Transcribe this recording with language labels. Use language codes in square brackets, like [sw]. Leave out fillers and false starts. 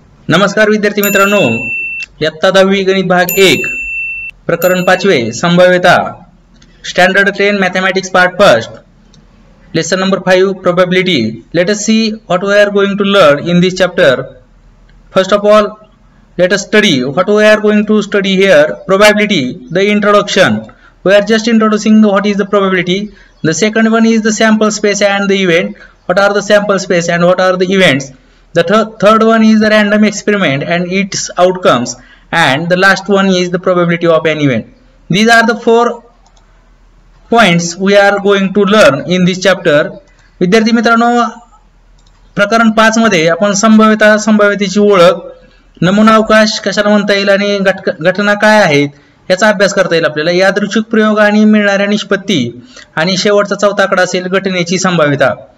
[mr] नमस्कार विद्यार्थी मित्रांनो, इयत्ता 10वी गणित भाग 1 प्रकरण 5वे संभाव्यता [en] standard 10 mathematics part first lesson number 5 [mr] probability. [en] Let us see what we are going to learn in this chapter. First of all, let us study what we are going to study here. Probability, the introduction. We are just introducing what is the probability. The second one is the sample space and the event. What are the sample space and what are the events? The third one is the random experiment and its outcomes, and the last one is the probability of an event. These are the 4 points we are going to learn in this chapter. [mr] विद्यार्थी मित्रांनो, प्रकरण 5 मध्ये आपण संभाव्यतेची ओळख, नमुना अवकाश कशाला म्हणता येईल आणि घटना काय आहेत याचा अभ्यास करता येईल आपल्याला. यादृच्छिक प्रयोग आणि मिळणाऱ्या निष्पत्ती आणि शेवटचा चौथा आकडा असेल घटनेची संभाव्यता.